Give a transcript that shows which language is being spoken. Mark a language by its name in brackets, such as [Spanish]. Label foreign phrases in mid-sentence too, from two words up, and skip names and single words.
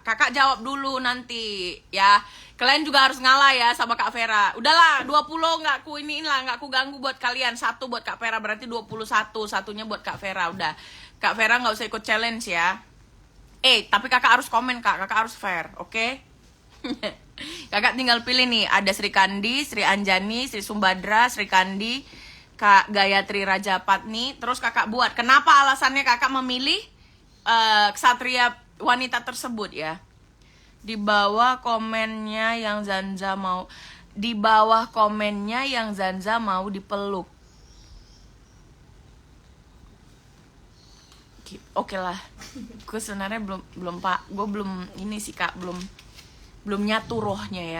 [Indonesian] Kakak jawab dulu nanti ya. Kalian juga harus ngalah ya sama Kak Vera. Udahlah 20 nggak ku iniin lah, nggak ku ganggu buat kalian. 1 buat Kak Vera berarti 21, satunya buat Kak Vera. Udah Kak Vera nggak usah ikut challenge ya. Tapi kakak harus komen kak, kakak harus fair, oke? Kakak tinggal pilih nih, ada Sri Kandi, Sri Anjani, Sri Sumbadra, Sri Kandi, Kak Gayatri Rajapatni. Terus kakak buat, kenapa alasannya kakak memilih ksatria wanita tersebut ya? Di bawah komennya yang Zanza mau dipeluk. Oke lah, gue sebenarnya belum pak, gue belum ini sih kak, belum nyatu rohnya ya.